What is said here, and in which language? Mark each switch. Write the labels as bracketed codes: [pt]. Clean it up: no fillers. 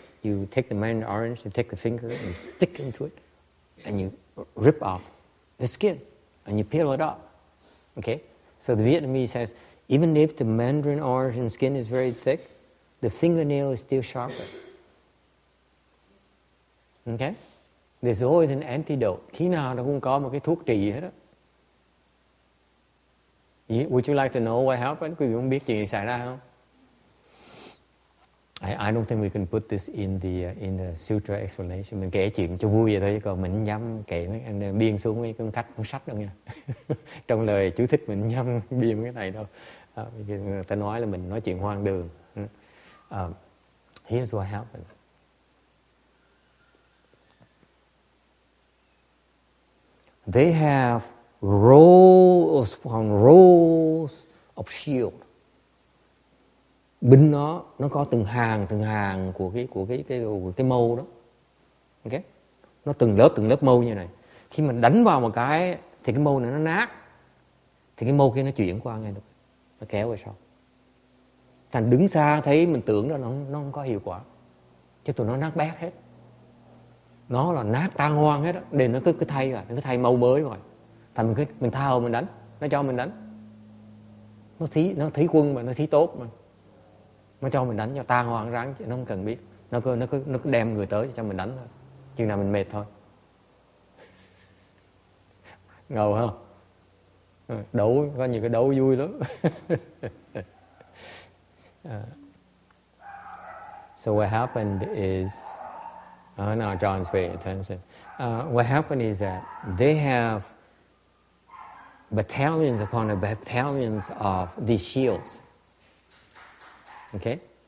[en] You take the mandarin orange, you take the finger and you stick into it, and you rip off the skin, and you peel it up. Okay? So the Vietnamese says, even if the mandarin orange and skin is very thick, the fingernail is still sharper. Okay? There's always an antidote. [vi] Khi nào nó cũng có một cái thuốc trị hết đó. [en] Would you like to know what happened? [vi] Quý vị không biết chuyện gì xảy ra không? [en] I don't think we can put this in the Sutra explanation. [vi] Mình kể chuyện cho vui vậy thôi, chứ còn mình không dám kể mấy anh biên xuống mấy cuốn sách đâu nha. Trong lời chú thích mình không dám biên cái này đâu. Người ta nói là mình nói chuyện hoang đường. [en] Here's what happens. They have rows upon rows of shield. [vi] Binh nó có từng hàng của cái mâu đó. Okay? Nó từng lớp mâu như này. Khi mình đánh vào một cái thì cái mâu này nó nát. Thì cái mâu kia nó chuyển qua ngay được. Nó kéo về sau. Thành đứng xa thấy mình tưởng là nó không có hiệu quả. Chứ tụi nó nát bét hết. Nó là nát tan hoang hết á. Để nó cứ thay rồi, nó cứ thay mâu mới rồi. Thành mình tha hồ mình đánh. Nó cho mình đánh. Nó thí quân mà, nó thí tốt mà. Nó cho mình đánh cho tan hoang ráng, chứ nó không cần biết. Nó cứ đem người tới cho mình đánh thôi. Chừng nào mình mệt thôi. Ngầu không? Đấu, có nhiều cái đấu vui lắm. [en] So what happened is, now John's paying attention. What happened is that they have battalions upon battalions of these shields. Okay?